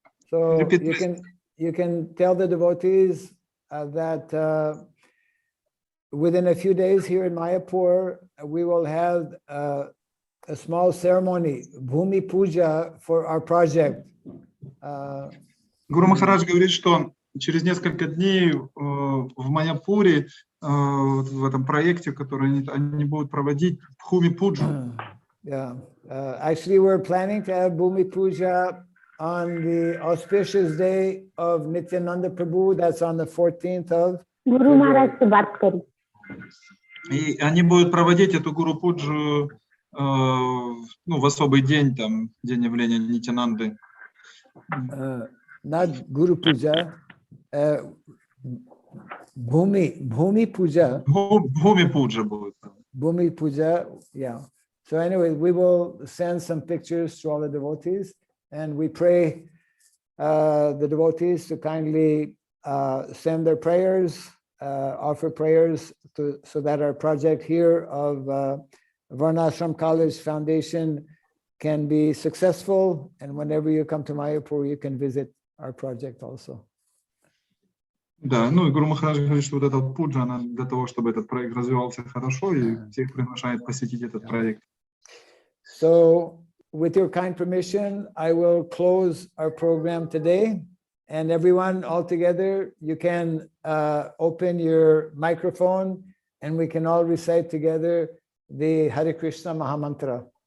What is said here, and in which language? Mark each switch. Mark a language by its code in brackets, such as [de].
[en] So Repeat, you can tell the devotees that within a few days here in Mayapur, we will have a small ceremony, Bhumi Puja, for our project. [ru] Гуру Махарадж говорит, что через несколько дней в Майяпуре, в этом проекте, который они будут проводить, Бхуми Пуджу. [en] Yeah, actually we're planning to have Bhumi Puja on the auspicious day of Nityananda Prabhu, that's on the 14th of [hi] Guru Maharaj से बात करी. [ru] И они будут проводить эту Гуру Пуджу в особый день, там, день явления Нитянанды. [en] Not Guru Puja, Bhumi Puja. [ru] Бхуми Пуджа будет. [en] Bhumi Puja, yeah. So anyway, we will send some pictures to all the devotees, and we pray the devotees to kindly send their prayers, offer prayers so that our project here of Varnashram College Foundation can be successful. And whenever you come to Mayapur, you can visit our project also. [ru] Да, ну и Гуру Махарадж говорит, что вот эта пуджа, она для того, чтобы этот проект развивался хорошо, и всех приглашает посетить этот проект. [en] So, with your kind permission, I will close our program today. And everyone all together, you can open your microphone and we can all recite together the Hare Krishna Mahamantra.